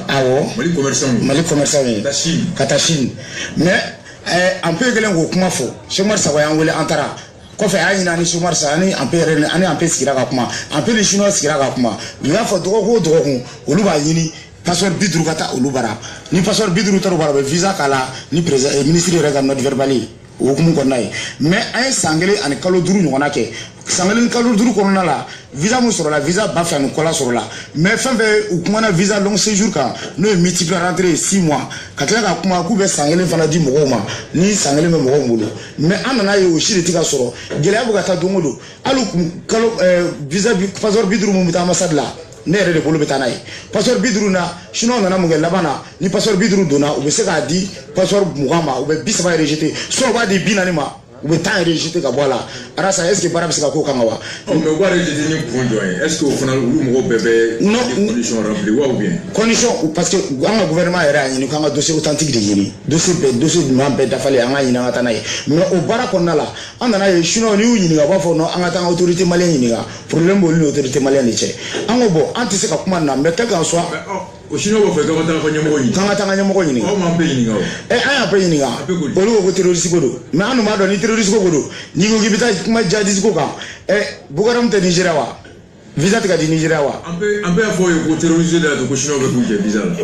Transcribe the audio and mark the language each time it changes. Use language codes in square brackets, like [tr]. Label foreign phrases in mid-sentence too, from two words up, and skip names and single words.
[bm] awɔ Mali commerçant ye ka taa Chine mais an pe kelen k'o kuma fɔ Cheikh Umar Sakɔ y'an wele an taara kɔfɛ a y'a ɲini ani Cheikh Umar Sakɔ ani an pe sigira ka kuma an pe ni chinois sigira ka kuma u y'a fɔ dɔgɔkun o dɔgɔkun olu b'a ɲini passeport 50 ka taa olu bara ni passeport 50 taara u bara u bɛ visa k'a la ni ministre yɛrɛ ka [fr] note verbale [bm] ye o hukumu kɔnɔna ye mais an ye san 1 ani kalo 5 ɲɔgɔnna kɛ san 1 ni kalo 5 kɔnɔna la visa mun sɔrɔla visa 2000 ni kɔla sɔrɔla mais fɛn fɛn u kumana [fr] visa long séjour [bm] kan n'o ye [fr] multiple rentrée 6 mois [bm] ka tila ka kuma k'u bɛ san 1 fana di mɔgɔw ma ni san 1 bɛ mɔgɔw bolo mais an nana ye o si de tɛ ka sɔrɔ gɛlɛya bɛ ka taa don o don hali kalo visa passeport 50 mun bɛ taa ambassade la ne yɛrɛ de bolo bɛ taa n'a ye passeport 50 na chinois nana mun kɛ laban na ni passeport 50 donna u bɛ se k'a di passeport 20 ma u bɛ 30 [fr] rejeté soit [bm] u b'a di 40 ma u bɛ 10 rejeté ka bɔ a la arasa [fr] est ce que [bm] baara bɛ se ka k'o kan wa. mais u b'a rejeté ni kun jɔn ye [fr] est ce que [bm] o fana olu mɔgɔw bɛɛ bɛ [fr] condition rempli [bm] wa [fr] ou bien. condition [bm] parce que an ka gouvernement yɛrɛ y'a ɲini k'an ka [fr] dossier authentique [bm] de ɲini dossier ɲuman bɛɛ dafalen an ka ɲini an ka taa n'a ye mais o baara kɔnɔna la an nana ye chinois n'i y'u ɲininka u b'a fɔ non an ka taa an ka autorité maliyɛn ɲininka problème b'olu ni autorité maliyɛn de cɛ an ko bon an tɛ se ka kuma nin na [fr] mais quel qu'en soit. [bm] o chinois b'a fɛ k'an ka taa ka ɲɛmɔgɔ ɲininka. k'an ka taa an ka ɲɛmɔgɔ ɲininka. aw m'an bɛɛ ɲininka o. an y'an bɛɛ ɲininka olu ko ko terroriste ko don mais an dun b'a dɔn ni terroriste ko don n'i ko k'i bɛ taa kuma jihadiste ko kan Boko Haram tɛ Nigéria wa visa tɛ ka di Nigéria wa. an bɛɛ y'a fɔ ye ko terroriste de y'a to ko chinois bɛ k'u jɛ visa la.